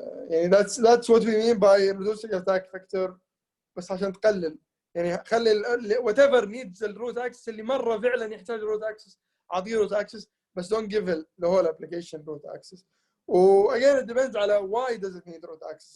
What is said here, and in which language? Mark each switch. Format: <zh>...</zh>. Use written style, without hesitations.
<ar>يعني</ar> <en>that's what we mean by reducing attack factor.</en> <ar>بس عشان تقلل يعني خلي</ar> <en>whatever needs</en> <ar>الروت اكسس اللي مره فعلا يحتاج روت اكسس اعطيه روت اكسس بس</ar> <en>don't give the whole application root access. again it depends</en> <ar>على</ar> <en>why does it need root access.</en>